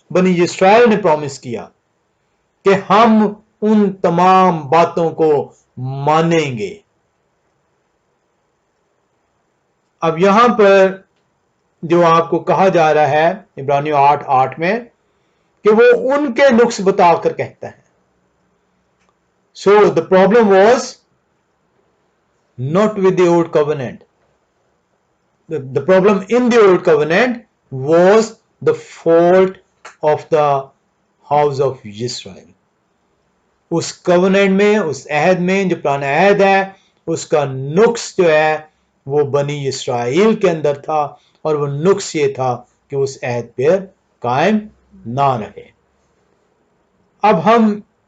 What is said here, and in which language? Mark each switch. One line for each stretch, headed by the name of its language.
Urdu: بنی اسرائیل نے پرومس کیا کہ ہم ان تمام باتوں کو مانیں گے۔ اب یہاں پر جو آپ کو کہا جا رہا ہے عبرانیوں 8:8 میں کہ وہ ان کے نقص بتا کر کہتا ہے۔
English: So the problem was not with the old covenant. The problem in the old covenant was the fault of the house of Israel.
Urdu: اس covenant میں، اس عہد میں جو پرانا عہد ہے، اس کا نقص جو ہے وہ بنی اسرائیل کے اندر تھا، اور وہ نقص یہ تھا کہ اس عہد پر قائم نہ رہے۔ اب ہم